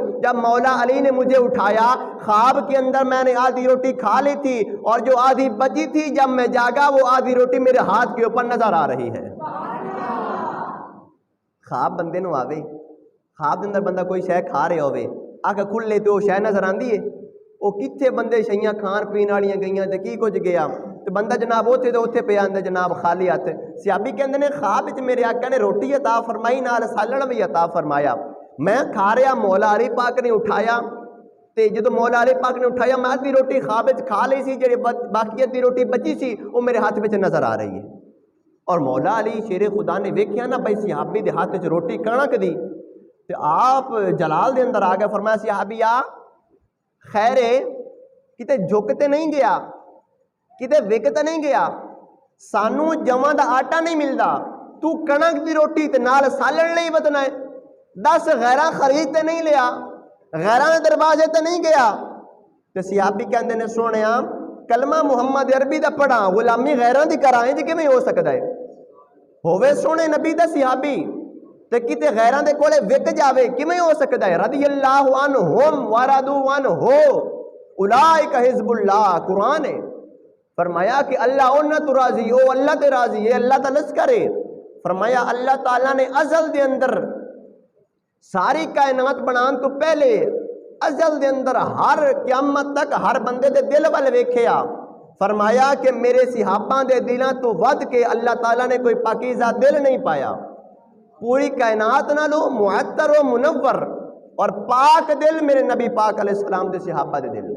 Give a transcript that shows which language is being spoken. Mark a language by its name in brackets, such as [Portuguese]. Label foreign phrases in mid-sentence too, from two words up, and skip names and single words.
[Urdu] جب مولا علی نے مجھے اٹھایا خواب کے اندر میں نے آدھی روٹی کھا لی تھی, اور جو آدھی بچی تھی جب میں جاگا وہ آدھی روٹی میرے ہاتھ کے اوپر نظر آ رہی ہے. [Punjabi] خواب بندے نو آوے, خواب اندر بندہ کوئی شے کھا رہے ہوئے, آکھ کھلے تو شے نظر آندی ہے, وہ کتھے بندے شیاں کھان پین والیاں گئیاں تے کی کچھ گیا, تو بندہ جناب اوتھے تے اوتھے پیا اندر جناب خالی ہاتھ. صحابی کہندے نے خواب وچ میرے آقا نے روٹی عطا فرمائی نال سالن بھی عطا فرمایا. میں کھا رہا, مولا علی پاک نے اٹھایا, تے جدو مولا علی پاک نے اٹھایا میں آدھی روٹی خواب وچ کھا لی سی, جڑی باقی آدھی روٹی بچی سی وہ میرے ہاتھ وچ نظر آ رہی ہے. اور مولا علی شیر خدا نے ویکھیا نا بھائی صحابی دے ہاتھ وچ روٹی کڑک دی, تے آپ جلال دے اندر آ گئے. فرمایا صحابی آ خیر کتے جھکتے نہیں گیا, کتے وکتے نہیں گیا, سانو جواں دا آٹا نہیں ملدا, تو کنک دی روٹی تے نال سالن نہیں بدنا ہے. 10 غیراں خرید تے نہیں لیا, غیراں دے دروازے تے نہیں گیا. تے صحابی کہندے نے سونیا کلمہ محمد عربی دا پڑھا, غلامی غیراں دی کرائیں جی کیویں ہو سکدا ہے. ہووے سونے نبی دا صحابی تے کتے غیراں دے کولے وک جاوے کیویں ہو سکدا ہے. [Arabic] رضی اللہ عنہم ورضوا عنہ اولئک حزب اللہ, قرآن ہے. [Punjabi] فرمایا کہ اللہ انہ تو راضی او اللہ تے راضی ہے، اللہ تا لشکر ہے۔ فرمایا اللہ تعالیٰ نے ازل دے اندر ساری کائنات بنان تو پہلے ازل دے اندر ہر قیامت تک ہر بندے دے دل وال ویکھیا، فرمایا کہ میرے صحابہ دے دلاں تو ود کے اللہ تعالیٰ نے کوئی پاکیزہ دل نہیں پایا، پوری کائنات نالو معطر و منور اور پاک دل میرے نبی پاک علیہ السلام دے صحابہ دے دل۔